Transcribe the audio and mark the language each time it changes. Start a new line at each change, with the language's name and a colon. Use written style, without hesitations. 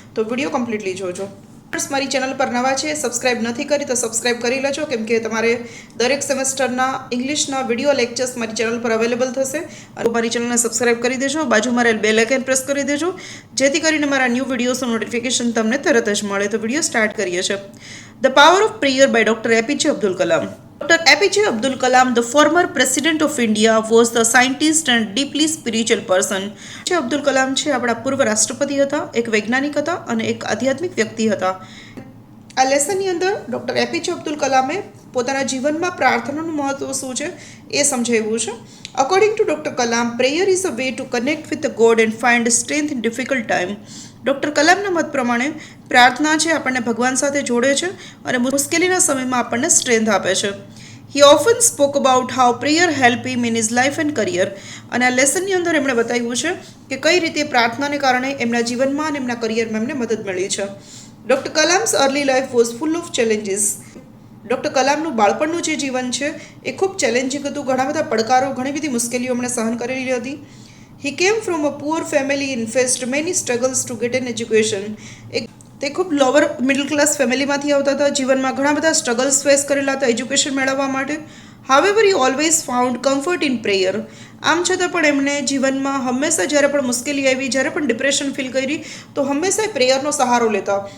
Gujarati: તો video completely જોજો. મારી ચેનલ પર નવા છે, સબસ્ક્રાઇબ નથી કરી તો સબસ્ક્રાઇબ કરી લેજો કેમ કે તમારે દરેક સેમેસ્ટરના ઇંગ્લિશના વિડીયો લેક્ચર્સ મારી ચેનલ પર અવેલેબલ થશે અને મારી ચેનલને સબસ્ક્રાઇબ કરી દેજો, બાજુમાં રહેલ બેલ આઇકન પ્રેસ કરી દેજો જેથી કરીને મારા ન્યૂ વિડીયોસનું નોટિફિકેશન તમને તરત જ મળે. તો વિડીયો સ્ટાર્ટ કરીએ છીએ.
English: the power of prayer
Gujarati: by doctor APJ Abdul Kalam.
English: Dr. APJ Abdul Kalam, the former President of India, was the scientist and deeply spiritual person.
Gujarati: Abdul Kalam છે આપણા પૂર્વ રાષ્ટ્રપતિ હતા, એક વૈજ્ઞાનિક હતા અને એક આધ્યાત્મિક વ્યક્તિ હતા. આ લેસનની અંદર ડૉક્ટર એપીજે અબ્દુલ કલામે પોતાના જીવનમાં પ્રાર્થનાનું મહત્વ શું છે એ સમજાવ્યું છે.
English: According to doctor Kalam, prayer is a way to connect with the god and find strength in difficult time.
Gujarati: Doctor કલામના મત પ્રમાણે પ્રાર્થના છે આપણને ભગવાન સાથે જોડે છે અને મુશ્કેલીના સમયમાં આપણને સ્ટ્રેન્થ આપે છે.
English: He often spoke about how prayer helped him in his life and career.
Gujarati: અને આ લેસનની અંદર એમણે બતાવ્યું છે કે કઈ રીતે પ્રાર્થનાને કારણે એમના જીવનમાં અને એમના કરિયરમાં એમને મદદ મળી છે.
English: Doctor Kalam's early life was full of challenges.
Gujarati: Doctor કલામનું બાળપણનું જે જીવન છે એ ખૂબ ચેલેન્જિંગ હતું. ઘણા બધા પડકારો, ઘણી બધી મુશ્કેલીઓ એમણે સહન કરેલી હતી.
English: He came from a poor family and faced many struggles to get an education.
Gujarati: તે ખૂબ લોઅર મિડલ ક્લાસ ફેમિલીમાંથી આવતા હતા. જીવનમાં ઘણા બધા સ્ટ્રગલ્સ ફેસ કરેલા હતા એજ્યુકેશન મેળવવા માટે.
English: However he always found comfort in prayer.
Gujarati: આમ છતાં પણ એમણે જીવનમાં હંમેશા જ્યારે પણ મુશ્કેલી આવી, જ્યારે પણ ડિપ્રેશન ફીલ કરી તો હંમેશા પ્રેયરનો સહારો લેતા.